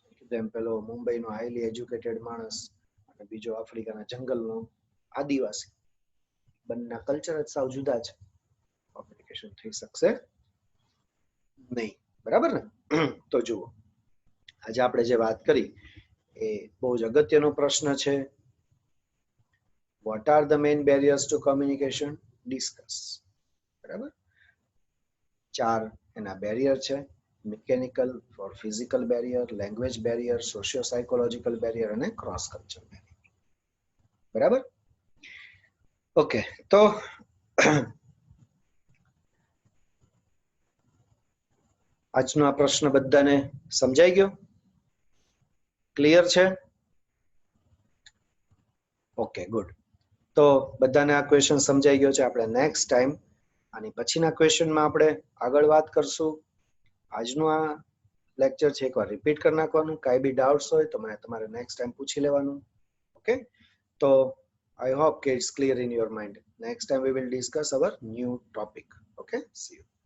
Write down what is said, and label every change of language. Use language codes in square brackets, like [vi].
[gu] તેમ પેલો મુંબઈનો highly educated માણસ અને બીજો આફ્રિકાના જંગલનો આદિવાસી, બંનેના કલ્ચર જ સાવ જુદા છે. કોમ્યુનિકેશન થઈ શકશે નહીં. બરાબર ને? તો જુઓ, આજે આપણે જે વાત કરી એ બહુ જ અગત્યનો પ્રશ્ન છે. [en] What are the main barriers to communication? Discuss. [gu] બરાબર? 4 એના બેરિયર છે. Mechanical four physical barrier, language barrier, socio psychological barrier અને ક્રોસ કલ્ચર બેરિયર. બરાબર? ઓકે, તો આજનો આ પ્રશ્ન બધાને સમજાઈ ગયો? ક્લિયર છે? Okay, good. તો બધાને આ ક્વેશ્ચન સમજાઈ ગયો છે. આપણે નેક્સ્ટ ટાઈમ આની પછીના ક્વેશ્ચનમાં આપણે આગળ વાત કરશું. આજનું આ લેક્ચર છે એકવાર રિપીટ કરી નાખવાનું. કાંઈ બી ડાઉટ્સ હોય તો મને તમારે નેક્સ્ટ ટાઈમ પૂછી લેવાનું. [en] Okay, તો I hope it's clear in your mind. Next time we will discuss our new topic. Okay, see you.